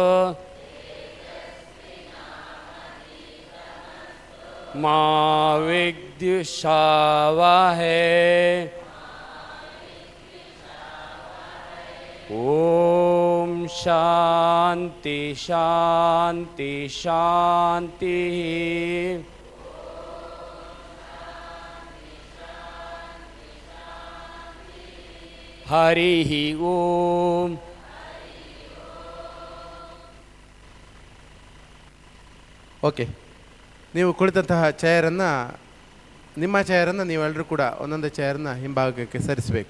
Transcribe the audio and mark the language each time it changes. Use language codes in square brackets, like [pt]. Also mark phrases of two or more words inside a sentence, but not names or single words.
[sa] मा विद्विषावहै ॐ शान्ति शान्ति शान्तिः। हरिः ओम। [kn] ಓಕೆ, ನೀವು ಕುಳಿತಂತಹ ಚೇರನ್ನು, ನಿಮ್ಮ ಚೇರನ್ನು ನೀವೆಲ್ಲರೂ ಕೂಡ ಒಂದೊಂದು ಚೇರನ್ನು ಹಿಂಭಾಗಕ್ಕೆ ಸರಿಸಬೇಕು.